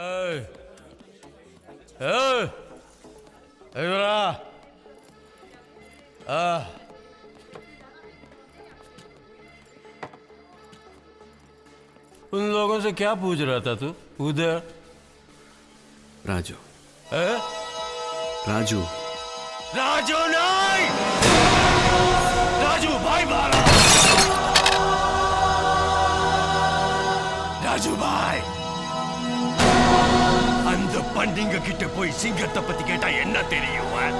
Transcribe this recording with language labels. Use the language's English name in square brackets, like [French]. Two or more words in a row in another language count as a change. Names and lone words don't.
[Hindi] उन लोगों से क्या पूछ रहा था तू उधर? राजू। राजू राजू नहीं, राजू भाई मारा। [Tamil] ராஜு பாய், அந்த பண்டிங்க கிட்ட போய் சிங்கத்தை பத்தி கேட்டா என்ன தெரியும்?